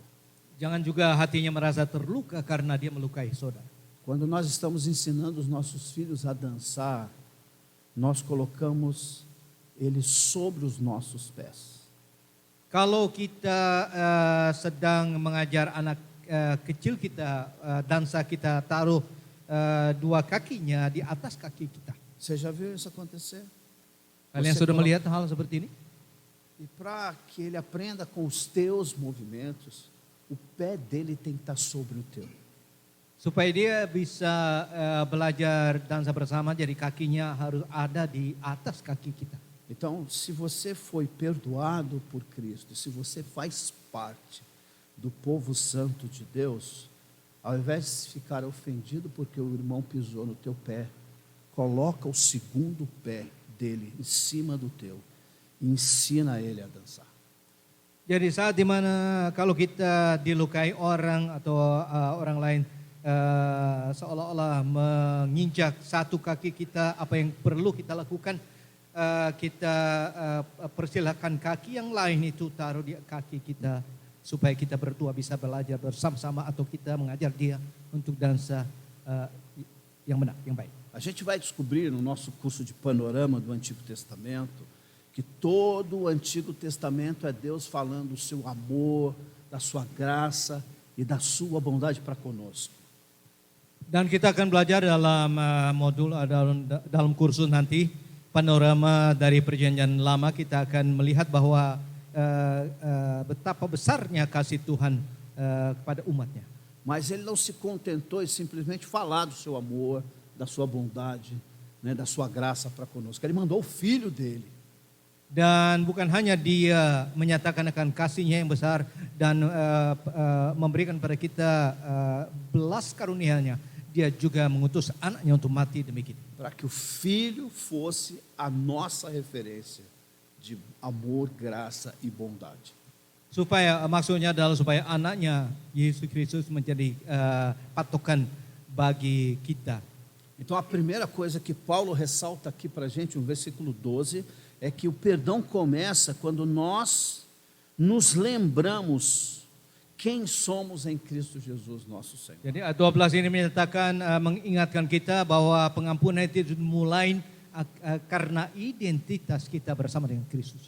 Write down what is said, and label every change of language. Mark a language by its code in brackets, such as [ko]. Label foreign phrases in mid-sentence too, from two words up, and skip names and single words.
[id] Jangan juga hatinya merasa terluka karena dia melukai saudara. [pt] Quando nós estamos ensinando os nossos filhos a dançar, nós colocamos eles sobre os nossos pés. [id] Kalau kita sedang mengajar anak kecil kita dansa, kita taruh dua kakinya di atas kaki kita. [pt] Você já viu isso acontecer? [id] Kalian sudah melihat hal seperti ini? [pt] E para que ele aprenda com os teus movimentos, o pé dele tem que estar sobre o teu. [id] Supaya dia bisa belajar dansa bersama, jadi kakinya harus ada di atas kaki kita. [pt] Então, se você foi perdoado por Cristo, se você faz parte do povo santo de Deus, ao invés de ficar ofendido porque o irmão pisou no teu pé, coloca o segundo pé dele em cima do teu e ensina ele a dançar. [id] Jadi saat dimana kalau kita dilukai orang atau orang lain, seolah-olah menginjak satu kaki kita, apa yang perlu kita lakukan, kita persilahkan kaki yang lain itu taruh di kaki kita supaya kita berdua bisa belajar bersama-sama atau kita mengajar dia untuk dansa yang benar, yang baik. [pt] A gente vai descobrir no nosso curso de panorama do Antigo Testamento que todo o Antigo Testamento é Deus falando do seu amor, da sua graça e da sua bondade para conosco. [id] Dan kita akan belajar dalam modul dalam kursus nanti panorama dari Perjanjian Lama, kita akan melihat bahwa betapa besarnya kasih Tuhan kepada umatnya. [pt] Mas ele não se contentou em simplesmente falar do seu amor, da sua bondade, da sua graça para conosco. Ele mandou o filho dele. [id] Dan bukan hanya dia menyatakan akan kasihnya yang besar dan memberikan pada kita belas karunia-Nya, dia juga mengutus anaknya untuk mati demi kita. [pt] Para que o filho fosse a nossa referência de amor, graça e bondade. [id] Supaya maksudnya adalah supaya anaknya Yesus Kristus menjadi patokan bagi kita. [pt] Então a primeira coisa que Paulo ressalta aqui para a gente, no versículo 12, é que o perdão começa quando nós nos lembramos quem somos em Cristo Jesus, nosso Senhor. [id] Jadi ayat 12 ini menyatakan, mengingatkan kita bahwa pengampunan itu dimulai karena identitas kita bersama dengan Kristus.